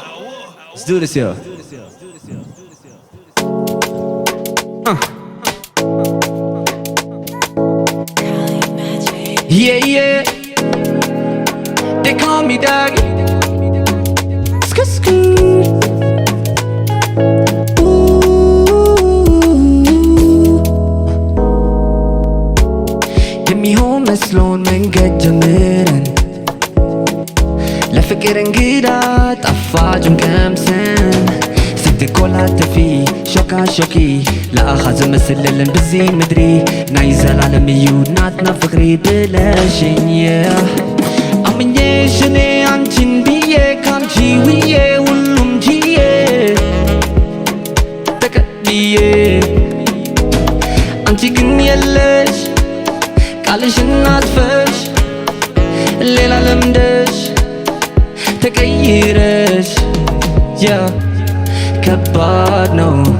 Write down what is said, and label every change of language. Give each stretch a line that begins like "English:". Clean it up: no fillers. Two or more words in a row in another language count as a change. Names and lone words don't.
English: Let's do this, yo. Yeah. They call me Doggy. Skirt.
Amharic: መስሎን መንገድ ጀምረን ለፍቅር እንግዳ ጣፋጭም
Tigrinya: ቀምሰን ስትኮላተፊ ሾካሾኪ ለአኻ ዝመስልልን ብዚ ምድሪ ናይ ዘላለም እዩ ናትና ፍቅሪ
Amharic: ብለሽኝ አምኜሽ እኔ አንቺን ብዬ ካንቺ ውዬ ሁሉም ችዬ ተቀብዬ አንቺ ግን የለሽ ቃልሽን አጥፈሽ ሌላ ለምደሽ ተቀይረሽ ከባድ ነው